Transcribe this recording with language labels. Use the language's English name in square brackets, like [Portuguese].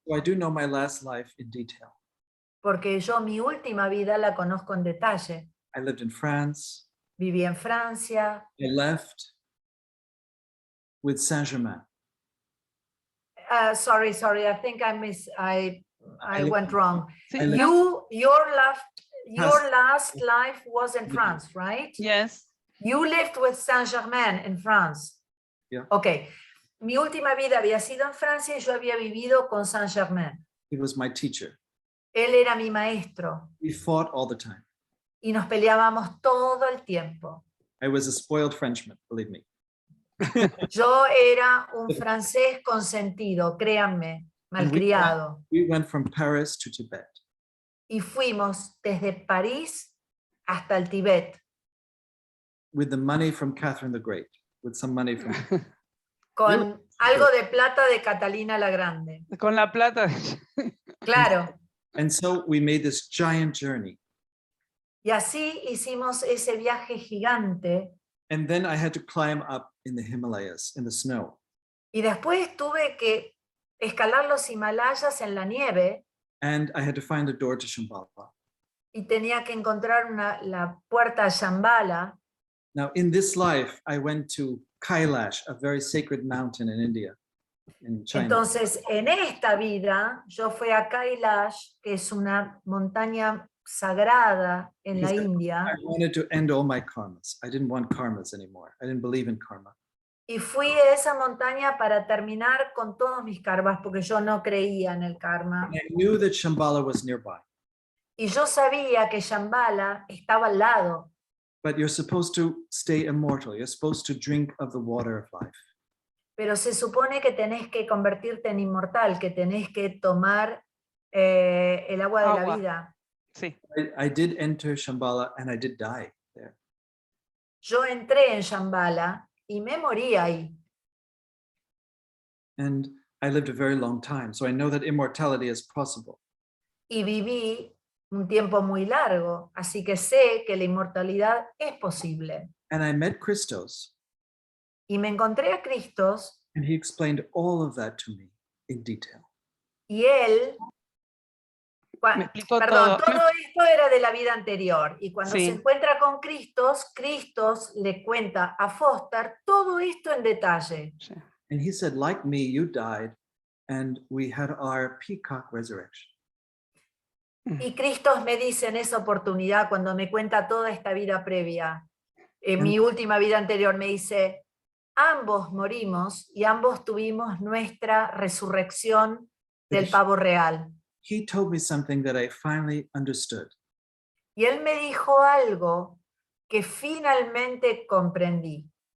[English] So I do know my last life in detail. [Spanish] Porque yo mi última vida la conozco en detalle. [English] I lived in France. [Spanish] Viví en Francia. [English] I left with Saint-Germain. Sorry, I think I went wrong. [Spanish] Sí, [English] I left- Your last life was in France, right? Yes. You lived with Saint-Germain in France. Yeah. Okay. [Spanish] Mi última vida había sido en Francia y yo había vivido con Saint-Germain. [English] He was my teacher. [Spanish] Él era mi maestro [English] We fought all the time. [Spanish] y nos peleábamos todo el tiempo. [English] I was a spoiled Frenchman, believe me. [Spanish] Yo era un francés consentido, créanme, [English] And we [Spanish] malcriado. [English] We went from Paris to Tibet. [Spanish] Y fuimos desde París hasta el Tíbet, [English] With the money from Catherine the Great, with some money from [Spanish] con [English] Really? [Spanish] algo de plata de Catalina la Grande. Con la plata. Claro. [English] and so we made this giant journey. [Spanish] Y así hicimos ese viaje gigante. [English] And then I had to climb up in the Himalayas in the snow. [Spanish] Y después tuve que escalar los Himalayas en la nieve [English] And I had to find a door to Shambhala. [Spanish] y tenía que encontrar la puerta a Shambhala. [English] Now, in this life, I went to Kailash, a very sacred mountain in India, in China. [Spanish] Entonces, en esta vida, yo fui a Kailash, que es una montaña sagrada en la [English] Because [Spanish] India, [English] I wanted to end all my karmas. I didn't want karmas anymore. I didn't believe in karma. [Spanish] y fui a esa montaña para terminar con todos mis karmas, porque yo no creía en el karma. [English] And I knew that Shambhala was nearby. [Spanish] Y yo sabía que Shambhala estaba al lado, [English] But you're supposed to stay immortal. You're supposed to drink of the water of life. [Spanish] pero se supone que tenés que convertirte en inmortal, que tenés que tomar el agua de la Agua. vida. Sí. [English] I did enter Shambhala and I did die there. [Spanish] Yo entré en Shambhala y me morí ahí. [English] And I lived a very long time. So I know that immortality is possible. [Spanish] Y viví un tiempo muy largo, así que sé que la inmortalidad es posible. [English] And I met Christos, [Spanish] Y me encontré a Cristos [English] and he explained all of that to me in detail. [Spanish] y él, Me explicó perdón, todo. todo esto era de la vida anterior. Y cuando Sí. se encuentra con Cristos, Cristos le cuenta a Foster todo esto en detalle. Sí. [English] And he said, like me, you died, and we had our peacock resurrection. [Spanish] Y Cristos me dice en esa oportunidad, cuando me cuenta toda esta vida previa, en mi última vida anterior, me dice, ambos morimos y ambos tuvimos nuestra resurrección del pavo real. [English] He told me something that I finally understood. [Spanish] Y él me dijo algo que finalmente comprendí.